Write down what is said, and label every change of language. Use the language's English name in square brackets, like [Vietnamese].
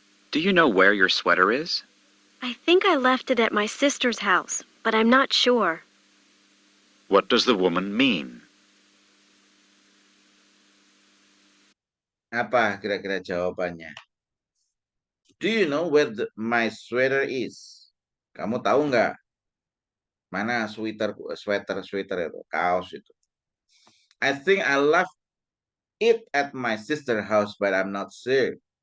[English] Do you know where your sweater is? I think I left it at my sister's house, but I'm not sure. What does the woman mean? [Indonesian] Apa kira-kira jawabannya? [English] Do you know where my sweater is? [Indonesian] Kamu tahu nggak mana sweater itu, kaos itu? [English] I think I left it at my sister's house, but I'm not sure.